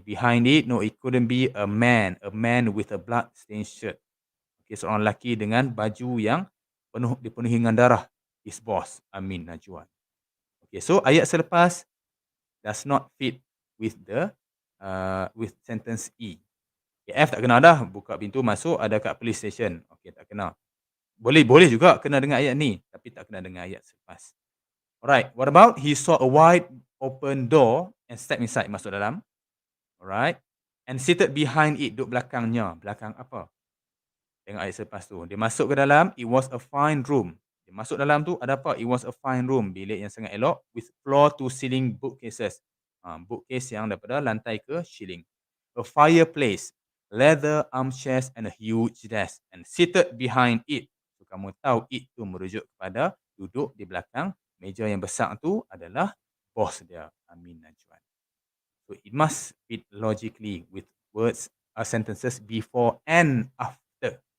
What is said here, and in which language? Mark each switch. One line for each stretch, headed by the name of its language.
English: Behind it, no, it couldn't be a man. A man with a blood-stained shirt.
Malay: Okay, seorang lelaki dengan baju yang dipenuhi dengan darah.
English: His boss, Amin Najwan. Okay, so
Malay: ayat selepas
English: does not fit with the with sentence E.
Malay: Okay, F tak kena dah. Buka pintu masuk, ada kat police station. Okay, tak kena. Boleh juga kena dengan ayat ni. Tapi tak kena dengan ayat selepas.
English: Alright, what about he saw a wide open door and stepped inside,
Malay: masuk dalam. Alright.
English: And seated behind it,
Malay: duduk belakangnya. Belakang apa? Tengok ayat selepas tu. Dia masuk ke dalam,
English: it was a fine room.
Malay: Dia masuk dalam tu, ada apa?
English: It was a fine room.
Malay: Bilik yang sangat elok
English: with floor to ceiling bookcases.
Malay: Bookcase yang daripada lantai ke ceiling.
English: A fireplace, leather armchairs and a huge desk. And seated behind it.
Malay: So, kamu tahu it tu merujuk kepada duduk di belakang meja yang besar tu adalah bos dia, Amin Najwan.
English: So it must fit logically with words or sentences before and after.